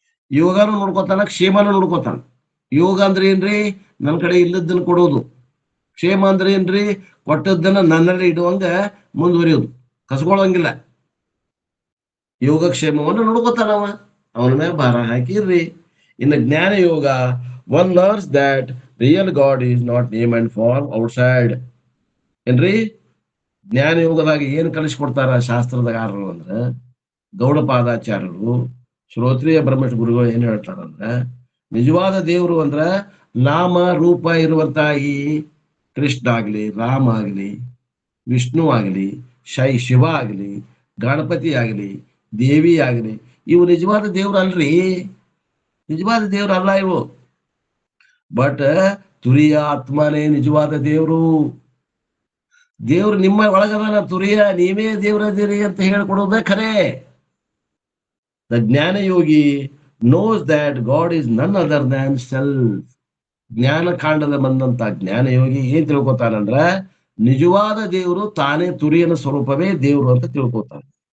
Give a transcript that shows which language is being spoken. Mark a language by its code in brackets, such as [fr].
[kn] ಯೋಗನೂ ನೋಡ್ಕೋತಾನ, ಕ್ಷೇಮನೂ ನೋಡ್ಕೋತಾನ. ಯೋಗ ಅಂದ್ರೆ ಏನ್ರಿ? ನನ್ನ ಕಡೆ ಇಲ್ಲದನ್ನ ಕೊಡೋದು. ಕ್ಷೇಮ ಅಂದ್ರೆ ಏನ್ರಿ? ಕೊಟ್ಟದ್ದನ್ನ ನನ್ನಲ್ಲಿ ಇಡುವಂಗ ಮುಂದುವರಿಯೋದು, ಕಸ್ಕೊಳ್ಳಂಗಿಲ್ಲ. ಯೋಗಕ್ಷೇಮವನ್ನು ನೋಡ್ಕೋತಾನವ. ಅವನ ಮ್ಯಾಗ ಭಾರ ಹಾಕಿರ್ರಿ. [en] In the Jnana Yoga, one learns that real God is not name and form outside. [kn] ಏನ್ರಿ ಜ್ಞಾನ ಯೋಗದಾಗ ಏನ್ ಕಲಿಸ್ಕೊಡ್ತಾರ ಶಾಸ್ತ್ರದಾರರು ಅಂದ್ರ ಗೌಡಪಾದಾಚಾರ್ಯರು ಶ್ರೋತ್ರಿಯ ಬ್ರಹ್ಮೇಶ್ ಗುರುಗಳು ಏನ್ ಹೇಳ್ತಾರಂದ್ರ ನಿಜವಾದ ದೇವರು ಅಂದ್ರ ನಾಮ ರೂಪ ಇರುವಂತ ಈ ಕೃಷ್ಣ ಆಗ್ಲಿ ರಾಮ ಆಗ್ಲಿ ವಿಷ್ಣು ಆಗ್ಲಿ ಶಿವ ಆಗ್ಲಿ ಗಣಪತಿ ಆಗ್ಲಿ ದೇವಿ ಆಗ್ಲಿ ಇವು ನಿಜವಾದ ದೇವ್ರು ಅಲ್ರಿ, ನಿಜವಾದ ದೇವ್ರು ಅಲ್ಲ ಇವು. ಬಟ್ ತುರಿಯ ಆತ್ಮನೇ ನಿಜವಾದ ದೇವ್ರು. ದೇವ್ರು ನಿಮ್ಮ ಒಳಗದಾನ, ತುರಿಯ ನೀವೇ ದೇವ್ರದಿರಿ ಅಂತ ಹೇಳ್ಕೊಡೋದೇ ಖರೆ. [en] The jnana yogi knows that God is none other than self. [kn] ಜ್ಞಾನ ಕಾಂಡದ ಬಂದಂತ ಜ್ಞಾನ ಯೋಗಿ ಏನ್ ತಿಳ್ಕೊತಾನಂದ್ರ ನಿಜವಾದ ದೇವರು ತಾನೇ ತುರಿಯನ ಸ್ವರೂಪವೇ ದೇವರು ಅಂತ ತಿಳ್ಕೊತಾನೆ.